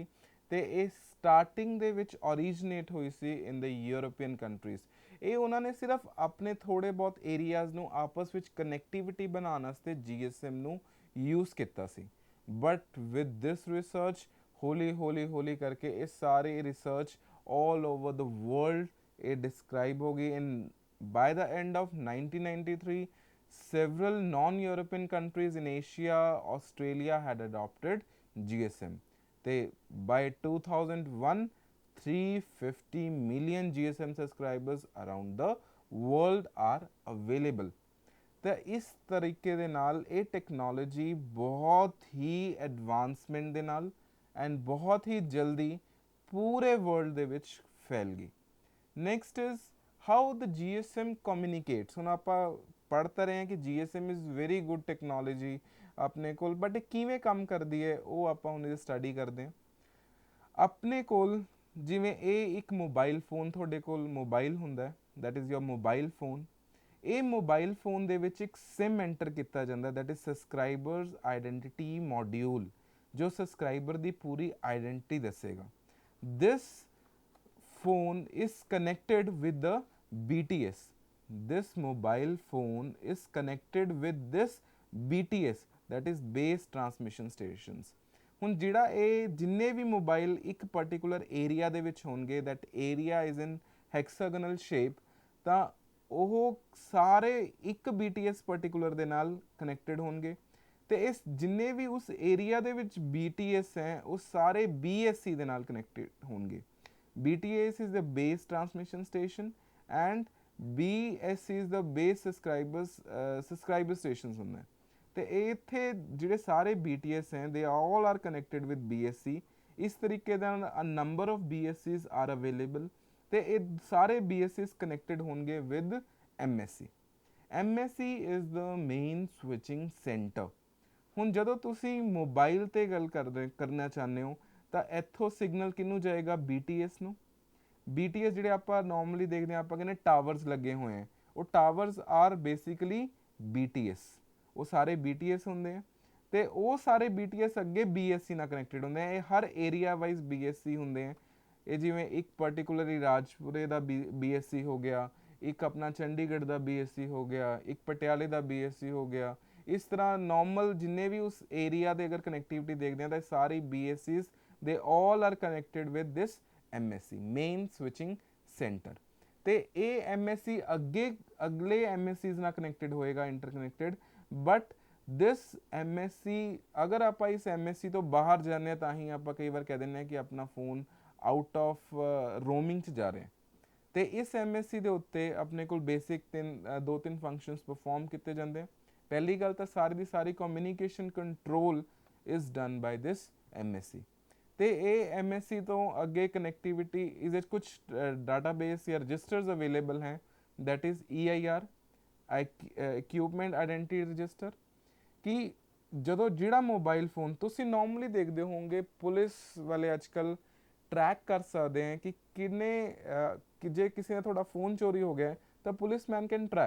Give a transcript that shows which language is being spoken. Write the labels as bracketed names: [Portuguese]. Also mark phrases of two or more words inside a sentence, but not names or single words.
[Punjabi] ਤੇ ਇਹ ਸਟਾਰਟਿੰਗ ਦੇ ਵਿੱਚ ਓਰੀਜਨੇਟ ਹੋਈ ਸੀ [English] in the European countries. [Punjabi] ਇਹ ਉਹਨਾਂ ਨੇ ਸਿਰਫ ਆਪਣੇ ਥੋੜੇ ਬਹੁਤ ਏਰੀਆਜ਼ ਨੂੰ ਆਪਸ ਵਿੱਚ ਕਨੈਕਟੀਵਿਟੀ ਬਣਾਉਣ ਵਾਸਤੇ GSM ਨੂੰ ਯੂਜ਼ ਕੀਤਾ ਸੀ, [English] but with this research [Punjabi] ਹੌਲੀ ਹੌਲੀ ਹੌਲੀ ਕਰਕੇ ਇਹ ਸਾਰੇ ਰਿਸਰਚ [English] all over the world [Punjabi] ਇਹ describe ਹੋ ਗਈ। [English] in by the end of 1993 several non-European countries in Asia, Australia had adopted GSM। ਤੇ by 2001 350 million GSM subscribers around the world are available। [Punjabi] ਤਾਂ ਇਸ ਤਰੀਕੇ ਦੇ ਨਾਲ ਇਹ ਟੈਕਨੋਲੋਜੀ ਬਹੁਤ ਹੀ ਐਡਵਾਂਸਮੈਂਟ ਦੇ ਨਾਲ ਐਂਡ ਬਹੁਤ ਹੀ ਜਲਦੀ ਪੂਰੇ ਵਰਲਡ ਦੇ ਵਿੱਚ ਫੈਲ ਗਈ। [English] Next is how the GSM communicates. [Punjabi] ਹੁਣ ਆਪਾਂ ਪੜ੍ਹ ਤਾਂ ਰਹੇ ਹਾਂ ਕਿ [English] GSM is very good technology [Punjabi] ਆਪਣੇ ਕੋਲ, ਬਟ ਇਹ ਕਿਵੇਂ ਕੰਮ ਕਰਦੀ ਹੈ ਉਹ ਆਪਾਂ ਹੁਣ ਇਹ ਸਟੱਡੀ ਕਰਦੇ ਹਾਂ। ਆਪਣੇ ਕੋਲ ਜਿਵੇਂ ਇਹ ਇੱਕ [English] mobile phone, [Punjabi] ਤੁਹਾਡੇ ਕੋਲ ਮੋਬਾਈਲ ਹੁੰਦਾ, [English] that is your mobile phone. [Punjabi] ਇਹ [English] mobile phone [Punjabi] ਦੇ ਵਿੱਚ ਇੱਕ [English] SIM enter [Punjabi] ਕੀਤਾ ਜਾਂਦਾ, [English] that is subscribers identity module, [Punjabi] ਜੋ ਸਬਸਕ੍ਰਾਈਬਰ ਦੀ ਪੂਰੀ ਆਈਡੈਂਟਿਟੀ ਦੱਸੇਗਾ। [English] this phone is connected with the BTS, this mobile phone is connected with this BTS, that is base transmission stations। [Punjabi] ਹੁਣ ਜਿਹੜਾ ਇਹ ਜਿੰਨੇ ਵੀ ਮੋਬਾਈਲ ਇੱਕ ਪਾਰਟਿਕੂਲਰ ਏਰੀਆ ਦੇ ਵਿੱਚ ਹੋਣਗੇ, [English] that area is in hexagonal shape, [Punjabi] ਤਾਂ ਉਹ ਸਾਰੇ ਇੱਕ BTS ਪਾਰਟਿਕੂਲਰ ਦੇ ਨਾਲ ਕਨੈਕਟਡ ਹੋਣਗੇ। ਤੇ ਇਸ ਜਿੰਨੇ ਵੀ ਉਸ ਏਰੀਆ ਦੇ ਵਿੱਚ BTS ਹੈ ਉਹ ਸਾਰੇ BSC ਦੇ ਨਾਲ ਕਨੈਕਟਡ ਹੋਣਗੇ। [English] BTS is the base transmission station and BSC is the base subscriber stations ਹੁੰਦਾ। [Punjabi] ਤੇ ਇੱਥੇ ਜਿਹੜੇ ਸਾਰੇ BTS ਹੈ [English] they all are connected with BSC। [Punjabi] ਇਸ ਤਰੀਕੇ ਨਾਲ [English] a number of BSCs are available [Punjabi] ਤੇ ਇਹ ਸਾਰੇ [English] BSCs connected ਹੋਣਗੇ with MSC। MSC is the main switching center। [Punjabi] ਹੁਣ ਜਦੋਂ ਤੁਸੀਂ ਮੋਬਾਈਲ 'ਤੇ ਗੱਲ ਕਰਨਾ ਚਾਹੁੰਦੇ ਹੋ ਤਾਂ ਇੱਥੋਂ ਸਿਗਨਲ ਕਿਹਨੂੰ ਜਾਏਗਾ, BTS ਨੂੰ। BTS ਜਿਹੜੇ ਆਪਾਂ ਨੋਰਮਲੀ ਦੇਖਦੇ ਹਾਂ, ਆਪਾਂ ਕਹਿੰਦੇ ਟਾਵਰਸ ਲੱਗੇ ਹੋਏ ਹੈ, ਉਹ [English] towers are basically BTS. [Punjabi] ਉਹ ਸਾਰੇ BTS ਹੁੰਦੇ ਆ ਤੇ ਉਹ ਸਾਰੇ BTS ਅੱਗੇ BSC ਨਾਲ ਕਨੈਕਟਡ ਹੁੰਦੇ ਆ। ਇਹ ਹਰ ਏਰੀਆ ਵਾਈਜ਼ BSC ਹੁੰਦੇ ਆ। ਇਹ ਜਿਵੇਂ ਇੱਕ ਪਾਰਟਿਕੂਲਰਲੀ ਰਾਜਪੁਰੇ ਦਾ BSC ਹੋ ਗਿਆ, ਇੱਕ ਆਪਣਾ ਚੰਡੀਗੜ੍ਹ ਦਾ BSC ਹੋ ਗਿਆ, ਇੱਕ ਪਟਿਆਲੇ ਦਾ BSC ਹੋ ਗਿਆ। ਇਸ ਤਰ੍ਹਾਂ ਨੋਰਮਲ ਜਿੰਨੇ ਵੀ ਉਸ ਏਰੀਆ ਦੇ ਅਗਰ ਕਨੈਕਟੀਵਿਟੀ ਦੇਖਦੇ ਹਾਂ ਤਾਂ ਸਾਰੇ BSCs ਦੇ [English] all are connected with this MSC, main switching center। [Punjabi] ਤੇ ਇਹ MSC ਅੱਗੇ ਅਗਲੇ MSCs ਨਾਲ ਕਨੈਕਟਡ ਹੋਏਗਾ, ਇੰਟਰਕਨੈਕਟਡ। [English] but this MSC [Punjabi] ਅਗਰ ਆਪਾਂ ਇਸ MSC ਤੋਂ ਬਾਹਰ ਜਾਂਦੇ ਹਾਂ ਤਾਂ ਹੀ ਆਪਾਂ ਕਈ ਵਾਰ ਕਹਿ ਦਿੰਦੇ ਹਾਂ ਕਿ ਆਪਣਾ ਫੋਨ [English] out of roaming [Punjabi] 'ਚ ਜਾ ਰਿਹਾ। ਤੇ ਇਸ MSC ਦੇ ਉੱਤੇ ਆਪਣੇ ਕੋਲ ਬੇਸਿਕ ਦੋ ਤਿੰਨ [English] functions perform [Punjabi] ਕੀਤੇ ਜਾਂਦੇ ਆ। ਪਹਿਲੀ ਗੱਲ ਤਾਂ ਸਾਰੀ ਦੀ ਸਾਰੀ [English] communication control is done by this MSC. [Punjabi] ਤੇ ਇਹ MSC ਤੋਂ ਅੱਗੇ ਕਨੈਕਟੀਵਿਟੀ ਇਸ ਵਿੱਚ ਕੁਝ ਡਾਟਾਬੇਸ ਜਾਂ [English] registers available [Punjabi] हैं, [English] that is EIR equipment identity register. [Punjabi] ਕਿ ਜਦੋਂ ਜਿਹੜਾ ਮੋਬਾਈਲ ਫੋਨ ਤੁਸੀਂ ਨਾਰਮਲੀ ਦੇਖਦੇ ਹੋਵੋਗੇ ਪੁਲਿਸ ਵਾਲੇ ਅੱਜ ਕੱਲ੍ਹ ਟਰੈਕ ਕਰ ਸਕਦੇ ਹੈ ਕਿ ਕਿੰਨੇ ਕਿ ਜੇ ਕਿਸੇ ਦਾ ਤੁਹਾਡਾ ਫੋਨ ਚੋਰੀ ਹੋ ਗਿਆ ਤਾਂ [English] policeman can track.